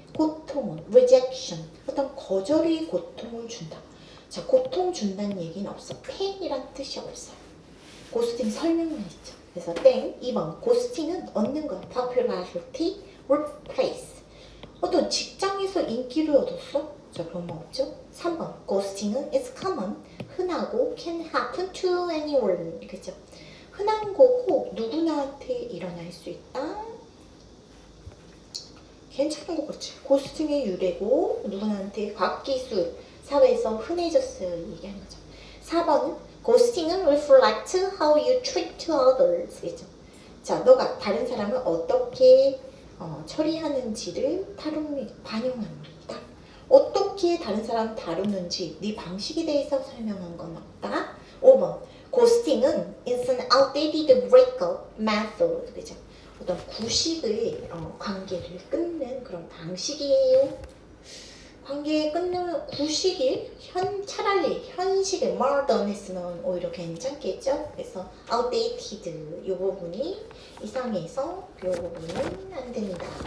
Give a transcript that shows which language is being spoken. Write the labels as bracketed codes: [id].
[ko] 고통을, rejection. 어떤 거절의 고통을 준다. 자, 고통 준다는 얘기는 없어. pain이란 뜻이 없어요. 고스팅 설명만 있죠. 그래서 땡. 2번. 고스팅은 얻는 거야. [en] popularity, workplace. [ko] 어떤 직장에서 인기를 얻었어? 자, 그런 거 없죠? 3번. [en] 고스팅은 is common, [ko] 흔하고 [en] can happen to anyone. [ko] 그죠? 흔한 거고 누구나한테 일어날 수 있다. 괜찮은 거 그렇지. 고스팅의 유래고 누구나한테 과학기술 사회에서 흔해졌어요. 얘기하는 거죠. [en] 4번은 고스팅은 reflect how you treat others. [ko] 그죠? 자, 너가 다른 사람을 어떻게 처리하는지를 반영합니다. 어떻게 다른 사람 다루는지 네 방식에 대해서 설명한 건 없다. 5번. [en] 고스팅은 is an outdated breakup method. [ko] 그죠? 어떤 구식의 관계를 끊는 그런 방식이에요. 관계 끊는 구식이 차라리 현식의 modern 했으면 오히려 괜찮겠죠? 그래서 outdated 이 부분이 이상해서 이 부분은 안 됩니다.